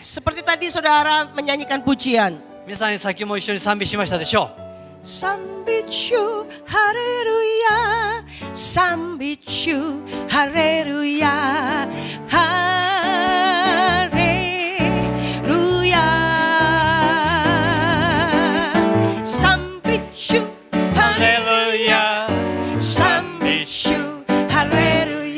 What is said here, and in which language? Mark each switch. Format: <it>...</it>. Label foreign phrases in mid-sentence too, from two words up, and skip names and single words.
<id>Seperti tadi saudara menyanyikan pujian.</id> <ja>皆さん先も一緒に賛美しましたでしょう。 Sambitchu haleluya, sambitchu haleluya, haleluya. Sambitchu haleluya, sambitchu haleluya.</ja>